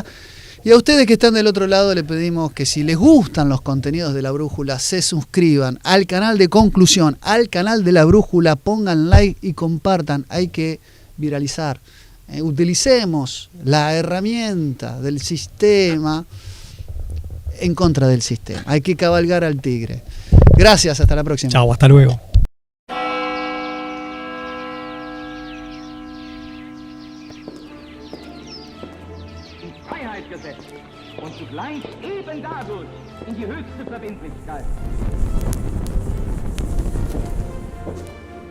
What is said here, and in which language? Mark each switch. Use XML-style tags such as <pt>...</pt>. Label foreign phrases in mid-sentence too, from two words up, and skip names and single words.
<es>Y a ustedes que están del otro lado le pedimos que si les gustan los contenidos de La Brújula, se suscriban al canal de Conclusión, al canal de La Brújula, pongan like y compartan. Hay que viralizar. Utilicemos la herramienta del sistema en contra del sistema. Hay que cabalgar al tigre. Gracias, hasta la próxima. Chao, hasta luego.</es> <de>Freiheit gesetzt und zugleich eben dadurch in die höchste Verbindlichkeit.</de>